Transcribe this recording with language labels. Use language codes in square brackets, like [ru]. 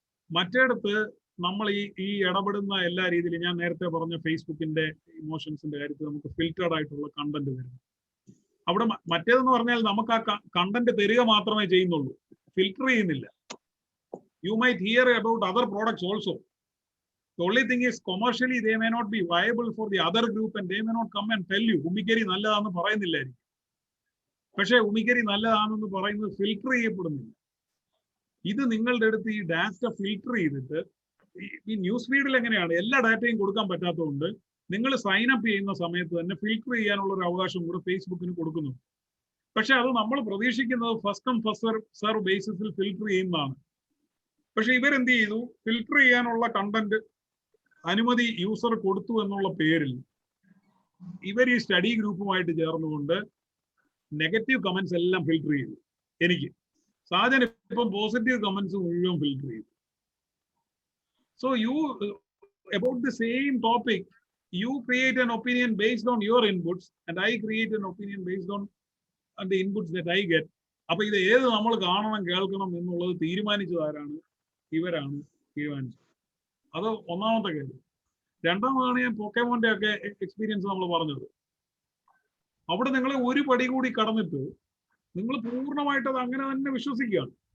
[ml] മറ്റേടത്ത് നമ്മൾ ഈ ഇടപെടുന്ന എല്ലാ രീതിയിലും, ഞാൻ നേരത്തെ പറഞ്ഞ ഫേസ്ബുക്കിന്റെ ഇമോഷൻസിന്റെ കാര്യത്തിൽ നമുക്ക് ഫിൽറ്റേർഡ് ആയിട്ടുള്ള കണ്ടന്റ് വരുന്നു. അവിടെ മറ്റേതെന്ന് പറഞ്ഞാൽ നമുക്ക് ആ കണ്ടന്റ് തരിക മാത്രമേ ചെയ്യുന്നുള്ളൂ, ഫിൽറ്റർ ചെയ്യുന്നില്ല. [en] You might hear about other products also. The only thing is commercially they may not be viable for the other group and they may not come and tell you [ml] ഉമിക്കരി നല്ലതാണെന്ന് പറയുന്നില്ലായിരിക്കും. പക്ഷേ ഉമിക്കരി നല്ലതാണെന്ന് പറയുന്നത് filter ചെയ്യപ്പെടുന്നില്ല. ഇത് നിങ്ങളുടെ അടുത്ത് ഈ ഡാറ്റ ഫിൽറ്റർ ചെയ്തിട്ട്, ഈ ന്യൂസ് ഫീഡിൽ എങ്ങനെയാണ് എല്ലാ ഡാറ്റയും കൊടുക്കാൻ പറ്റാത്തതുകൊണ്ട് നിങ്ങൾ സൈൻ അപ്പ് ചെയ്യുന്ന സമയത്ത് തന്നെ ഫിൽറ്റർ ചെയ്യാനുള്ള ഒരു അവകാശം കൂടെ ഫേസ്ബുക്കിന് കൊടുക്കുന്നു. പക്ഷെ അത് നമ്മൾ പ്രതീക്ഷിക്കുന്നത് first come first serve ബേസിസിൽ filter ചെയ്യുന്നതാണ്. പക്ഷെ ഇവരെന്ത് ചെയ്തു, ഫിൽറ്റർ ചെയ്യാനുള്ള കണ്ടന്റ് അനുമതി യൂസർ കൊടുത്തു എന്നുള്ള പേരിൽ ഇവർ ഈ സ്റ്റഡി ഗ്രൂപ്പുമായിട്ട് ചേർന്നുകൊണ്ട് നെഗറ്റീവ് കമന്റ്സ് എല്ലാം ഫിൽറ്റർ ചെയ്തു. എനിക്ക് സാധനം ഇപ്പം പോസിറ്റീവ് കമന്റ്സ് മുഴുവൻ ഫിൽറ്റർ ചെയ്തു. [en] So you about the same topic, you create an opinion based on your inputs and I create an opinion based on the inputs that I get. [ml] അപ്പൊ ഇത് ഏത് നമ്മൾ കാണണം കേൾക്കണം എന്നുള്ളത് തീരുമാനിച്ചതാരാണ്? ഇവരാണ് തീരുമാനിച്ചത്. അത് ഒന്നാമത്തെ കാര്യം. രണ്ടാമതാണ് ഞാൻ പോക്കേമോന്റെ ഒക്കെ എക്സ്പീരിയൻസ് നമ്മൾ പറഞ്ഞത്. അവിടെ നിങ്ങളെ ഒരു പടി കൂടി കടന്നിട്ട് നിങ്ങൾ പൂർണ്ണമായിട്ട് അത് അങ്ങനെ തന്നെ വിശ്വസിക്കുകയാണ്.